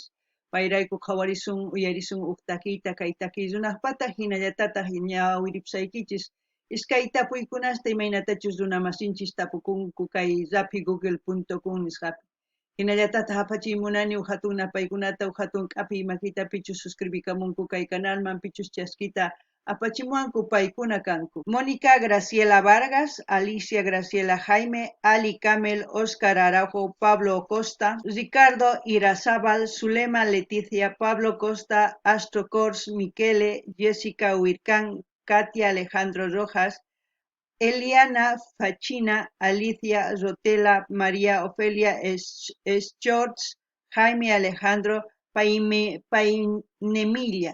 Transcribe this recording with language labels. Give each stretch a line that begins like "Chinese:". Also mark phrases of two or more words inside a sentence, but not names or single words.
Quechua: Payrayku qhawarisun uyarisun takiyta kay takiyzunaqpata hinallatataq ñawiripusaykichis iskay tapuykunasta imaynatachus runamasinchis tapukunku kay rapigoogle.com nisqapi. Hinallatataq apachiymunani hatun napaykunata hatun k'api imakita pichus suscribikamunku kay kanalman pichus chaskita apachimuanku paykuna kanku. Mónica Graciela Vargas, Alicia Graciela Jaime, Ali Camel, Oscar Araujo, Pablo Costa, Ricardo Irazábal, Zulema Leticia, Pablo Costa, Astro Cors, Miquele, Jessica Huircán, Katia Alejandro Rojas, Eliana Fachina, Alicia Rotela, María Ofelia Schortz, Jaime Alejandro Painemilla.